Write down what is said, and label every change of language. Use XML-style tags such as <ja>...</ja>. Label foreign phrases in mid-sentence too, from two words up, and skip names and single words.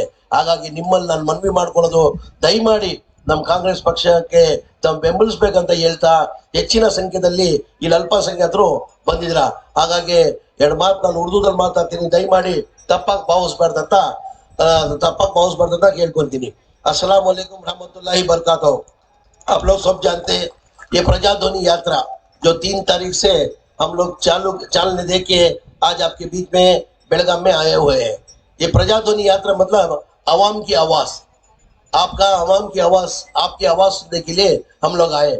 <kn>ಹಾಗಾಗಿ ನಿಮ್ಮಲ್ಲಿ ನಾನು ಮನವಿ ಮಾಡ್ಕೊಳ್ಳೋದು, ದಯಮಾಡಿ ನಮ್ಮ ಕಾಂಗ್ರೆಸ್ ಪಕ್ಷಕ್ಕೆ ತಾವು ಬೆಂಬಲಿಸ್ಬೇಕಂತ ಹೇಳ್ತಾ, ಹೆಚ್ಚಿನ ಸಂಖ್ಯೆಯಲ್ಲಿ ಇಲ್ಲಿ ಅಲ್ಪಸಂಖ್ಯಾತರು ಬಂದಿದ್ರ. ಹಾಗಾಗಿ 2 ಮಾತು ನಾನು ಉರ್ದುದಲ್ಲಿ ಮಾತಾಡ್ತೀನಿ, ದಯಮಾಡಿ ತಪ್ಪಾಗಿ ಭಾವಿಸ್ಬಾರ್ದಂತ ಕೇಳ್ಕೊಂತೀನಿ.</kn> <ar>السلام عليكم رحمة الله بركاته.</ar> <hi>आप लोग सब जानते हैं ये प्रजाध्वनि यात्रा जो 3 तारीख से हम लोग चालने दे के आज आपके बीच में बेलगाम में आए हुए हैं। ये प्रजाध्वनि यात्रा मतलब आवाम की आवाज, आपका आवाम की आवाज, आपकी आवाज सुनने के लिए हम लोग आए।</hi>